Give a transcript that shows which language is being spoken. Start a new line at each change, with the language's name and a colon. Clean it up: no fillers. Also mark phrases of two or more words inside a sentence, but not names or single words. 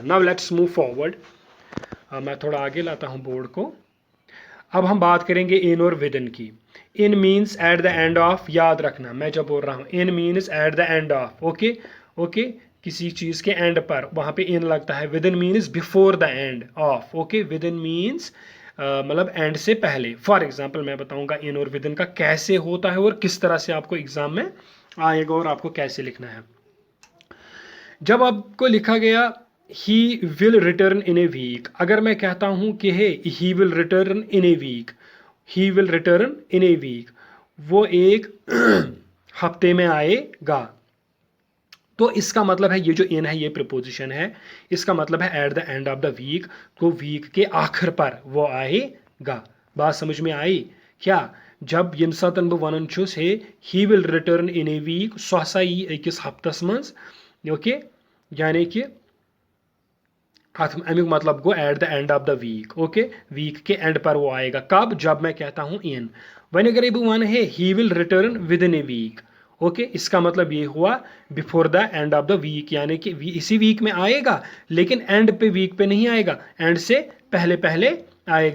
English: Now let's move forward.
Hindi: मैं थोड़ा आगे लाता हूँ बोर्ड को. अब हम बात करेंगे इन और विद इन की.
English: in means at the end of,
Hindi: याद रखना मैं जब बोल रहा हूँ
English: in means at the end of.
Hindi: ओके किसी चीज़ के एंड पर वहाँ पे इन लगता है.
English: Within means before the end of.
Hindi: ओके
English: within means
Hindi: मतलब एंड से पहले.
English: for example
Hindi: मैं बताऊंगा इन और विद इन का कैसे होता है और किस तरह से आपको एग्जाम में आएगा और आपको कैसे लिखना है. जब आपको लिखा गया
English: he will return in a week,
Hindi: अगर मैं कहता हूं कि
English: he will return in a week, he will return in a week,
Hindi: वो एक हफ्ते में आएगा, तो इसका मतलब है ये जो इन है ये प्रीपोजिशन है, इसका मतलब है
English: at the end of the week,
Hindi: तो वीक के आखिर पर वो आएगा. बात समझ में आई क्या?
Kashmiri: जब यम सातन बह वनन छुस
English: he will return in a week,
Kashmiri: सो हसा यी अकिस हफ्तस मज. ओके यानी कि अमुक मतलब गो
English: at the end of the week.
Hindi: ओके वीक के एंड पर वो आएगा. कब? जब मैं कहता हूँ इन.
Kashmiri: वनी अगर बह वन
English: he will return within a week,
Hindi: ओके इसका मतलब ये हुआ
English: before the end of the week,
Hindi: यानी कि इसी वीक में आएगा लेकिन एंड पे वीक पे नहीं आएगा, एंड से पहले पहले आएगा.